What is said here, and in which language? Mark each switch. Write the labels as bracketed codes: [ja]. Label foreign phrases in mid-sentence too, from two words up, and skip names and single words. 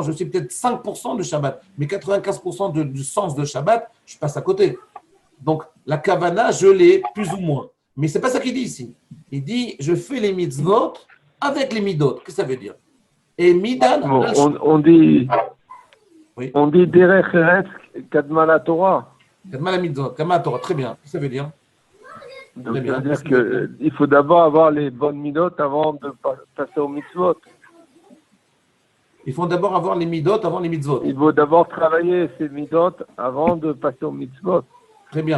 [fr] Je sais peut-être 5% de Shabbat. Mais 95% du sens de Shabbat, je passe à côté. Donc, la kavana, je l'ai plus ou moins. Mais ce n'est pas ça qu'il dit ici. Il dit je fais les mitzvot avec les midot. Qu'est-ce que ça veut dire? Et midan. On dit. Oui. On dit [he] דרך ארץ קדמה לתורה. קדמה למצוות. קדמה לתורה. [fr] Très bien. Qu'est-ce que ça veut dire? Donc, c'est-à-dire qu'il faut d'abord avoir les bonnes midot avant de passer aux mitzvot. Il faut d'abord avoir les midot avant les mitzvot. Il faut d'abord travailler ses midot avant de passer aux mitzvot. Très bien.